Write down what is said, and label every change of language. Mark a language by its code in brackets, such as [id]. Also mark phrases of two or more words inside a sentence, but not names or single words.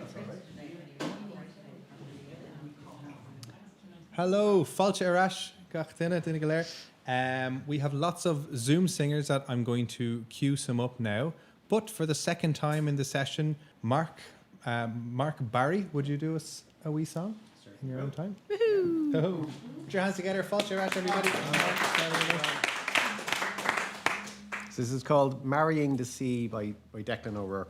[en] Hello, [ga] Fáilte Arash, gach duine go léir. [en] We have lots of Zoom singers that I'm going to cue some up now. But for the second time in the session, Mark Barry, would you do us a wee song in your own time? Woohoo! Oh, put your hands together, [ga] Fáilte Arash, [en] everybody. So this is called Marrying the Sea by Declan O'Rourke.